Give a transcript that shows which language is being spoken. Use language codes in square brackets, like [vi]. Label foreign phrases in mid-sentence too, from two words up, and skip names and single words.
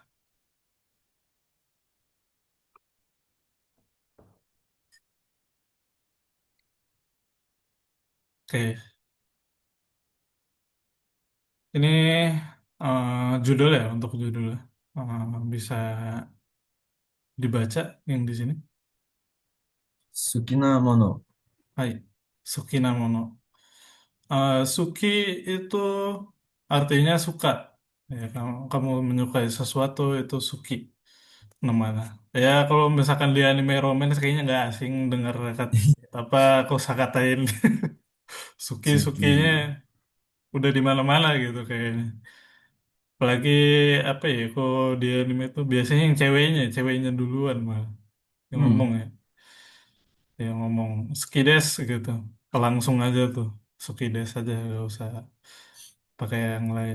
[id] Oke, ini judul ya, untuk judulnya. Bisa dibaca yang di sini. [ja] 好きなもの。はい、好きなもの. [id] Suki itu artinya suka. Ya, kamu menyukai sesuatu itu suki namanya. Ya, kalau misalkan di anime romance kayaknya nggak asing dengar kata apa kosakatain [ja] 好 [id] suki-sukinya [ja] き。 [id] udah di mana-mana gitu kayaknya. Apalagi apa ya, kalau di anime itu biasanya yang ceweknya duluan malah yang うん。 ngomong ya, yang ngomong sukides gitu. Langsung aja tuh sukides aja, nggak usah pakai yang lain.